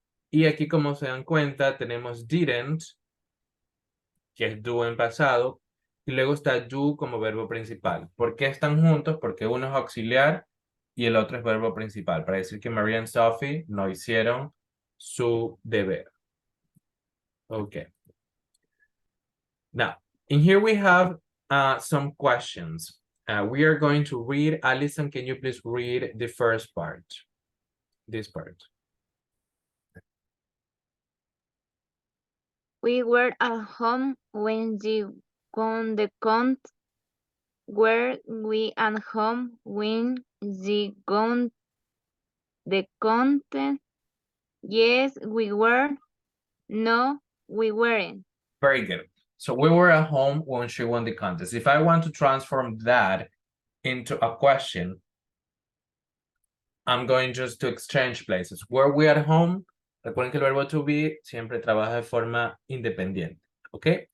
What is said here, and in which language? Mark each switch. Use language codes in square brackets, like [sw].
[es] Y aquí, como se dan cuenta, tenemos didn't, que es do en pasado, y luego está do como verbo principal. ¿Por qué están juntos? Porque uno es auxiliar y el otro es verbo principal, para decir que Maria y Sophie no hicieron su deber. [en] Okay. Now, in here we have some questions. We are going to read. Alison, can you please read the first part? This part. We were at home when she won the contest. Were we at home when she won the contest? Yes, we were. No, we weren't. Very good. So we were at home when she won the contest. If I want to transform that into a question, I'm going just to exchange places. Were we at home? [es] Recuerden que el verbo to be siempre trabaja de forma independiente, ¿ok?